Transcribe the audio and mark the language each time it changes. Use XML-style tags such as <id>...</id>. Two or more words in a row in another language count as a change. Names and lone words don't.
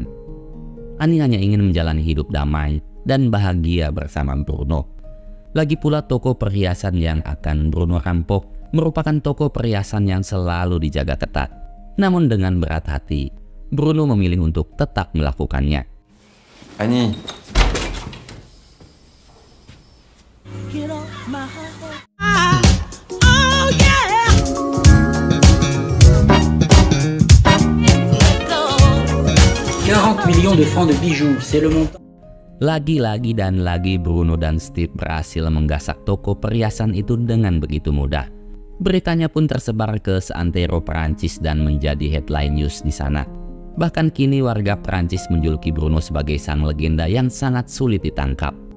<id>Ani hanya ingin menjalani hidup damai dan bahagia bersama Bruno. Lagi pula toko perhiasan yang akan Bruno rampok merupakan toko perhiasan yang selalu dijaga ketat. Namun dengan berat hati, Bruno memilih untuk tetap melakukannya. Annie.</id> <en>Get off my heart.</en> <fr>40 millions de francs de bijoux, c'est le montant.</fr> <id>Lagi-lagi dan lagi Bruno dan Steve berhasil menggasak toko perhiasan itu dengan begitu mudah. Beritanya pun tersebar ke seantero Perancis dan menjadi</id> <en>headline news</en> <id>di sana. Bahkan kini warga Perancis menjuluki Bruno sebagai sang legenda yang sangat sulit ditangkap.</id>